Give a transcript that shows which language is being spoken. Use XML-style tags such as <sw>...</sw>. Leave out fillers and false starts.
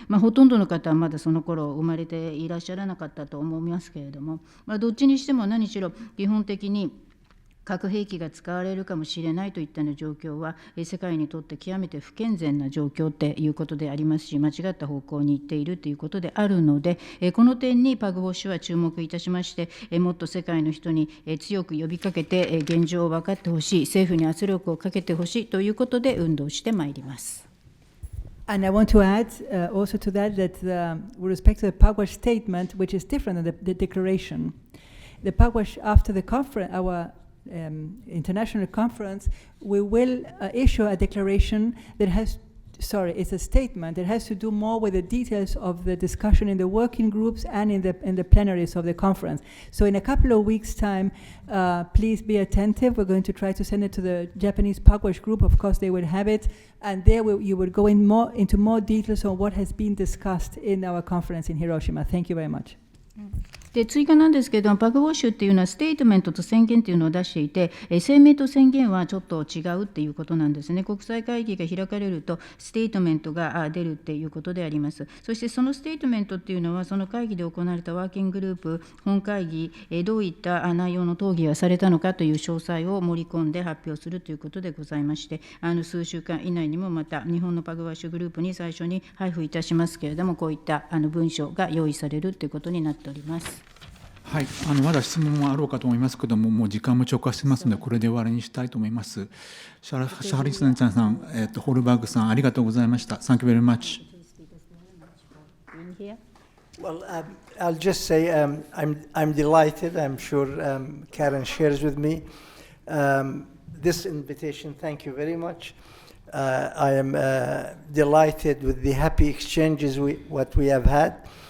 <ja>ほとんどの方はまだその頃生まれていらっしゃらなかったと思いますけれども、どっちにしても何しろ基本的に核兵器が使われるかもしれないといったような状況は世界にとって極めて不健全な状況ということでありますし、間違った方向に行っているということであるので、この点にパグウォッシュは注目いたしまして、もっと世界の人に強く呼びかけて現状を分かってほしい、政府に圧力をかけてほしいということで運動してまいります。</ja> <en>And I want to add also to that with respect to the Pugwash statement, which is different than the declaration. The Pugwash, after the conference, our international conference, we will issue a declaration that it's a statement that has to do more with the details of the discussion in the working groups and in the plenaries of the conference. So in a couple of weeks' time, please be attentive. We're going to try to send it to the Japanese Pugwash group. Of course, they will have it, and there you will go into more details on what has been discussed in our conference in Hiroshima. Thank you very much.</en> <ja>で追加なんですけれども、パグウォッシュっていうのはステートメントと宣言というのを出していて、声明と宣言はちょっと違うっていうことなんですね。国際会議が開かれるとステートメントが出るっていうことであります。そしてそのステートメントっていうのはその会議で行われたワーキンググループ本会議、どういった内容の討議がされたのかという詳細を盛り込んで発表するということでございまして、数週間以内にもまた日本のパグワッシュグループに最初に配布いたしますけれども、こういった文書が用意されるということになっております。はい、まだ質問もあろうかと思いますけれども、もう時間も超過してますので、これで終わりにしたいと思います。シャハリスナちゃんさん、ホールバーグさん、ありがとうございました。</ja> <en>Thank you very much. Well, I'll just say I'm delighted. I'm sure Karen shares with me this invitation. Thank you very much. I am delighted with the happy exchanges what we have had.</en>